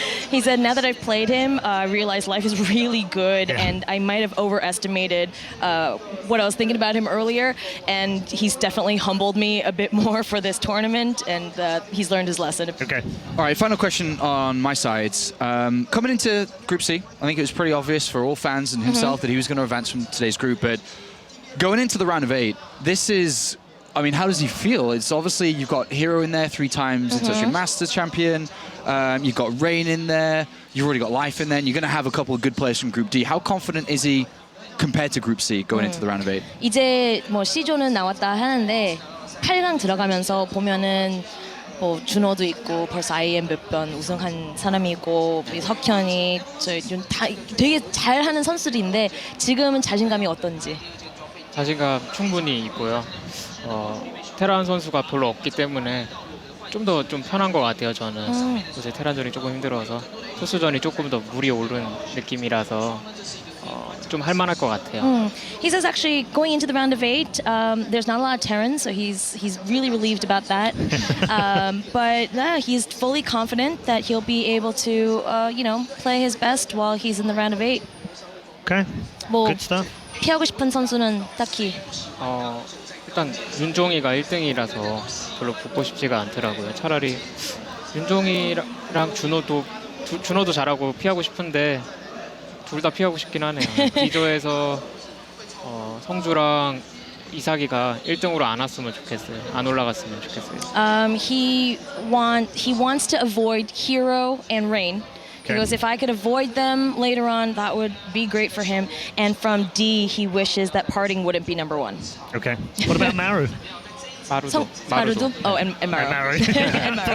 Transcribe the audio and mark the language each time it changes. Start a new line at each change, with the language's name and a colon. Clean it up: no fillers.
English: He said, now that I've played him, I realized Life is really good, and I might have overestimated what I was thinking about him earlier, and he's definitely humbled me a bit more for this tournament, and he's learned his lesson. Okay. All right, final question on my side. Coming into Group C, I think it was pretty obvious for all fans and himself that he was going to advance from today's group, but going into the round of 8, this is, I mean, how does he feel? It's obviously, you've got Hero in there, 3 times Intermission Masters champion, you've got Rain in there, you've already got Life in there, and you're going to have a couple of good players from Group D. How confident is he compared to Group C going into the round of 8?
Korean: 이제 뭐 C조는 나왔다 하는데 8강 들어가면서 보면은 뭐 준호도 있고 벌써 IEM 몇 번 우승한 사람이 있고 석현이 저희 다 되게 잘하는 선수들인데 지금은 자신감이 어떤지? 자신감 충분히 있고요. 테란 선수가 별로 없기 때문에 좀 더 좀 편한 것 같아요. 저는 요새 테란전이 조금 힘들어서 토스전이 조금 더 물이 오른 느낌이라서 좀 할만할 것 같아요.
English: He says actually going into the round of 8, there's not a lot of Terrans, so he's really relieved about that. But he's fully confident that he'll be able to you know, play his best while he's in the round of 8. Okay. 뭐 Good stuff.
Korean: 피하고 싶은 선수는 딱히. 일단 윤종이가 1등이라서 별로 붙고 싶지가 않더라고요. 차라리 윤종이랑 준호도 잘하고 피하고 싶은데 둘 다 피하고 싶긴 하네요. D조에서 성주랑 이삭이가 1등으로 안 왔으면 좋겠어요. 안 올라갔으면 좋겠어요.
English: He wants to avoid Hero and Rain. He goes, if I could avoid them later on, that would be great for him. And from D, he wishes that Parting wouldn't be number 1. Okay. What about Maru? Marudo? Oh, and Maru. And Maru.